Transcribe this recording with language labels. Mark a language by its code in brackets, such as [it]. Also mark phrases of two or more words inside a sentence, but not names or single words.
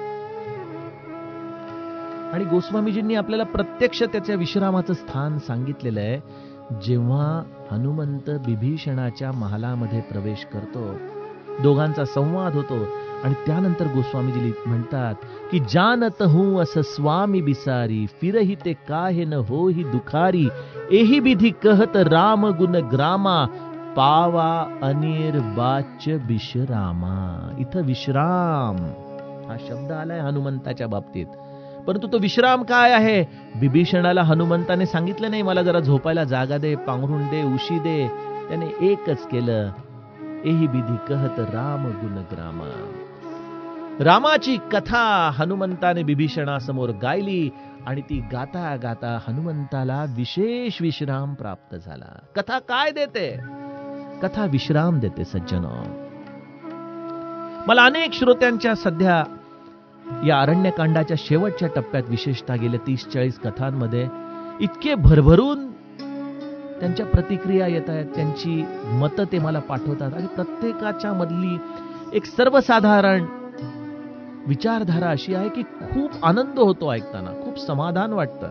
[mr] आणि गोस्वामीजींनी आपल्याला प्रत्यक्ष त्याच्या विश्रामाचं स्थान सांगितलेलं आहे. जेव्हा हनुमंत बिभीषणाच्या महालामध्ये प्रवेश करतो, दोघांचा संवाद होतो, आणि त्यानंतर गोस्वामीजी म्हणतात की [awa] जानत हूं अस स्वामी बिसारी, फिरही ते काहे न होही दुखारी, एही विधी कहत राम गुण ग्रामा, पावा अनिर्वाच्य विश्रामा. [mr] इथं विश्राम हा शब्द आलाय हनुमंताच्या बाबतीत. परंतु तो विश्राम काय आहे? बिभीषणाला हनुमंताने सांगितलं नाही, मला जरा झोपायला जागा दे, पांघरुण दे, उशी दे. त्याने एकच केलं, [awa] एही विधी कहत राम गुण ग्रामा. [mr] रामाची कथा हनुमंताने बिभीषणासमोर गायली, आणि ती गाता गाता हनुमंताला विशेष विश्राम प्राप्त झाला. कथा काय देते? कथा विश्राम देते सज्जनो. मला अनेक श्रोत्यांच्या सध्या या अरण्यकांडाच्या शेवटच्या टप्प्यात, विशेषतः गेल्या 30-40 कथांमध्ये इतके भरभरून त्यांच्या प्रतिक्रिया येत आहेत, त्यांची मतं ते मला पाठवतात, आणि प्रत्येकाच्या मधली एक सर्वसाधारण विचारधारा अशी आहे की खूप आनंद होतो ऐकताना, खूप समाधान वाटतं.